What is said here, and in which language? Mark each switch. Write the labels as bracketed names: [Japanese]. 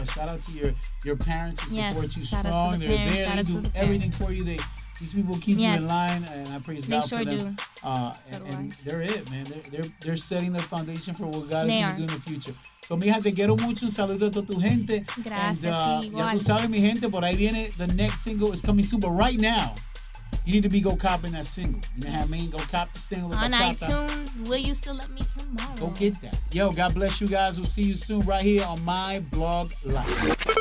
[English] Shout out to your parents who support you strong. They're there. They do everything for you. These people keep you in line, and I praise God for them. And they're it, man. They're setting the foundation for what God is going to do in the future. [Spanish] So, mija, te quiero mucho. Un saludo a toda tu gente. Gracias, and, ya tú sabes, mi gente, por ahí viene. [English] The next single is coming soon, but right now, you need to go copping that single. You know what I mean? Go cop the single. On iTunes, Will You Still Love Me Tomorrow? Go get that. Yo, God bless you guys. We'll see you soon right here on My Blog Life.